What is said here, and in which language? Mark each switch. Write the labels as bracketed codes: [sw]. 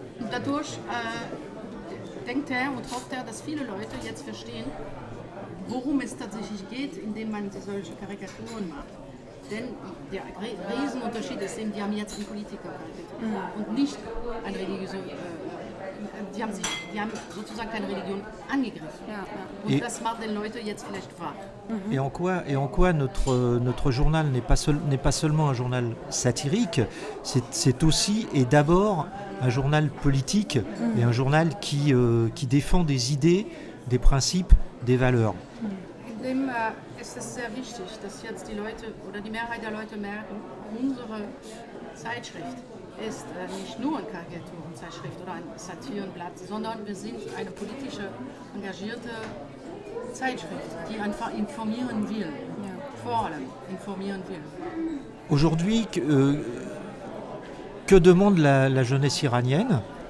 [de] Dadurch denkt und hofft dass viele Leute jetzt verstehen, worum es tatsächlich geht, indem man solche Karikaturen macht. Denn der Riesenunterschied ist eben, die haben jetzt einen Politiker und nicht ein religiöser. Die haben sozusagen keine Religion angegriffen. Ja. Und das macht den Leute jetzt vielleicht wahr. [fr] Et en quoi notre journal n'est pas seulement un journal satirique, c'est aussi et d'abord un journal politique et un journal qui défend des idées, des principes, des valeurs. [de] Indem ist es sehr wichtig, dass jetzt die Leute oder die Mehrheit der Leute merken, unsere Zeitschrift ist nicht nur eine Karikaturenzeitschrift oder ein Satirenblatt, sondern wir sind eine politische, engagierte Zeitschrift, die einfach informieren will, vor allem informieren will. [fr] Aujourd'hui, que demande la jeunesse iranienne?